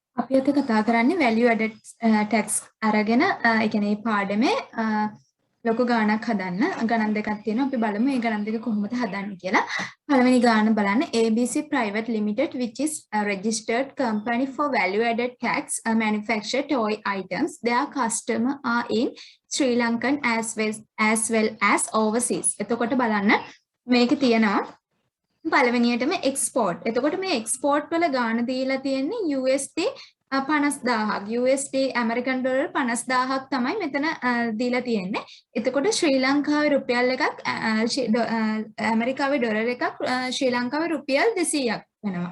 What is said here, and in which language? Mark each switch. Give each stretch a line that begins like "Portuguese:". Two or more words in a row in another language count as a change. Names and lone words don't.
Sinhala: අපි අද කතා කරන්නේ
English: value added tax
Sinhala: අරගෙන ඒ කියන්නේ පාඩමේ ලොකු ගාණක් හදන්න ගණන් දෙකක් තියෙනවා අපි බලමු මේ ගණන් දෙක කොහොමද හදන්නේ කියලා. පළවෙනි ගාණ බලන්න
English: ABC Private Limited which is a registered company for value added tax manufacture toy items. Their customer are in Sri Lankan as well as overseas.
Sinhala: එතකොට බලන්න මේක තියෙනවා පළවෙනියටම එක්ස්පෝර්ට්. එතකොට මේ එක්ස්පෝර්ට් වල ගාණ දීලා තියෙන්නේ USD 50000ක්. USD ඇමරිකන් ඩොලර් 50000ක් තමයි මෙතන දීලා තියෙන්නේ. එතකොට ශ්‍රී ලංකාවේ රුපියල් එකක් ඇමරිකාවේ ඩොලර් එකක් ශ්‍රී ලංකාවේ රුපියල් 200ක් වෙනවා.